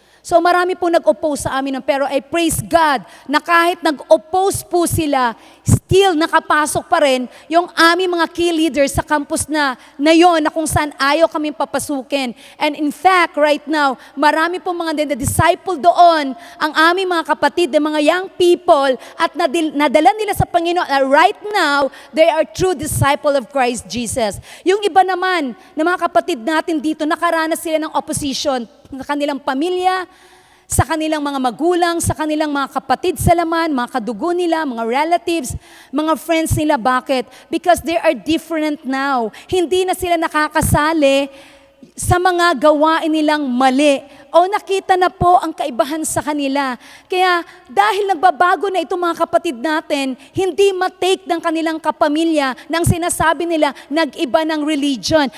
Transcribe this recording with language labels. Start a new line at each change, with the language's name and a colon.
Filipino: So marami po nag-oppose sa amin, pero
English: I praise God
Filipino: na kahit nag-oppose po sila, still nakapasok pa rin yung aming mga key leaders sa campus na yon na kung saan ayaw kaming papasukin.
English: And in fact, right now,
Filipino: marami po mga disciple doon, ang aming mga kapatid, ng mga young people, at nadala nila sa Panginoon.
English: Right now, they are true disciple of Christ Jesus.
Filipino: Yung iba naman, na mga kapatid natin dito, nakaranas sila ng opposition sa kanilang pamilya, sa kanilang mga magulang, sa kanilang mga kapatid sa laman, mga kadugo nila, mga relatives, mga friends nila. Bakit?
English: Because they are different now.
Filipino: Hindi na sila nakakasali sa mga gawain nilang mali. O nakita na po ang kaibahan sa kanila. Kaya dahil nagbabago na itong mga kapatid natin, hindi matake ng kanilang kapamilya nang sinasabi nila nag-iba ng religion.